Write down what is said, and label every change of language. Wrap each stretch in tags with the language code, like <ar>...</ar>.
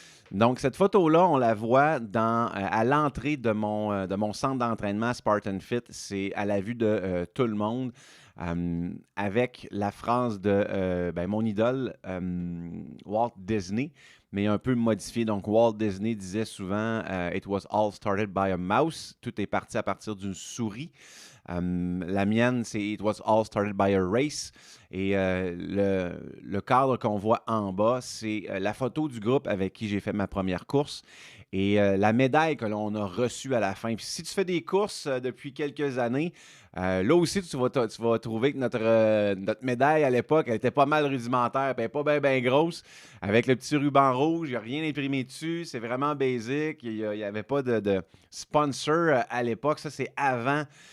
<fr>Donc, cette photo-là, on la voit à l'entrée de mon centre d'entraînement Spartan Fit. C'est à la vue de tout le monde, avec la phrase de mon idole, Walt Disney, mais un peu modifiée. Donc, Walt Disney disait souvent</fr> <en>It was all started by a mouse.</en> <fr>Tout est parti à partir d'une souris. La mienne, c'est</fr> <en>It was all started by a race.</en> <fr>Et le cadre qu'on voit en bas, c'est la photo du groupe avec qui j'ai fait ma première course et la médaille que l'on a reçue à la fin. Puis si tu fais des courses depuis quelques années, là aussi, tu vas trouver que notre médaille à l'époque, elle était pas mal rudimentaire, elle n'est pas bien grosse, avec le petit ruban rouge, il n'y a rien imprimé dessus, c'est vraiment basic, il n'y avait pas de sponsor à l'époque, ça c'est avant.</fr>